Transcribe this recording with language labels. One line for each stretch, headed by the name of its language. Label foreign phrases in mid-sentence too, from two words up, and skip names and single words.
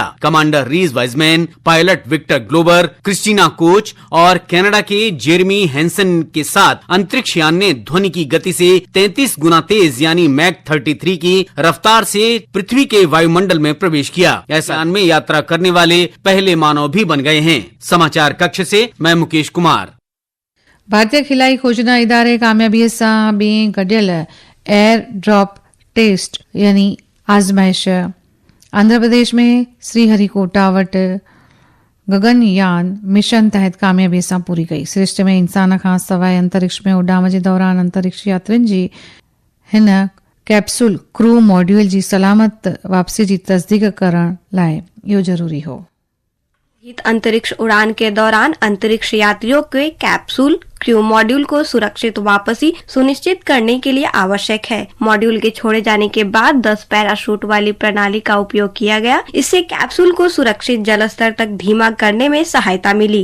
Hindi: कमांडर रीज वाइजमैन, पायलट विक्टर ग्लोबर, क्रिस्टीना कोच और कनाडा के जेरेमी हैंसन के साथ अंतरिक्ष यान ने ध्वनि की गति से 33 गुना तेज यानी मैक 33 की रफ्तार से पृथ्वी के वायुमंडल में प्रवेश किया. ऐसे यान में यात्रा करने वाले पहले मानव भी बन गए हैं. समाचार कक्ष से मैं मुकेश कुमार.
Sindhi: भारतीय खिलाई खोजना इदारे कामयाबीअ सां ॿिएं गॾियल
English: Air Drop Test
Sindhi: यानी आज़माइश आंध्र प्रदेश में श्रीहरिकोटा वटि गगनयान मिशन तहत कामयाबीअ सां पूरी कई. सिरिश्ते में इंसान खां सवाइ अंतरिक्ष में उॾाम जे दौरान अंतरिक्ष यात्रियुनि जी हिन
English: capsule crew module
Sindhi: जी सलामत वापसी जी तस्दीक करण लाइ इहो ज़रूरी हो.
Hindi: अंतरिक्ष उड़ान के दौरान अंतरिक्ष यात्रियों के
English: capsule crew module
Hindi: को सुरक्षित वापसी सुनिश्चित करने के लिए आवश्यक है। मॉड्यूल के छोड़े जाने के बाद 10 पैराशूट वाली प्रणाली का उपयोग किया गया। इससे कैप्सूल को सुरक्षित जल स्तर तक धीमा करने में सहायता मिली।